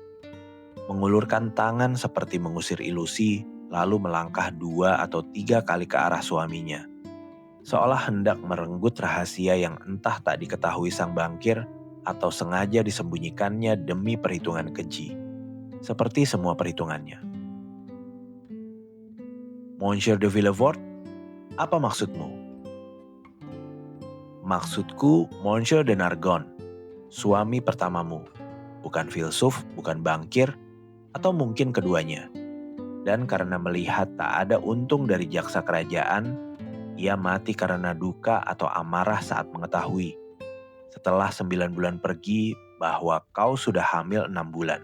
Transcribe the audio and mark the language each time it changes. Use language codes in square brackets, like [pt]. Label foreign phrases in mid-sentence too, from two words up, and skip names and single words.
[id] Mengulurkan tangan seperti mengusir ilusi, lalu melangkah 2 atau 3 kali ke arah suaminya. Seolah hendak merenggut rahasia yang entah tak diketahui sang bangkir atau sengaja disembunyikannya demi perhitungan keji. Seperti semua perhitungannya. "Monsieur de Villefort, apa maksudmu?" "Maksudku Monsieur de Nargon, suami pertamamu. Bukan filsuf, bukan bangkir, atau mungkin keduanya. Dan karena melihat tak ada untung dari jaksa kerajaan, ia mati karena duka atau amarah saat mengetahui, setelah 9 bulan pergi, bahwa kau sudah hamil 6 bulan.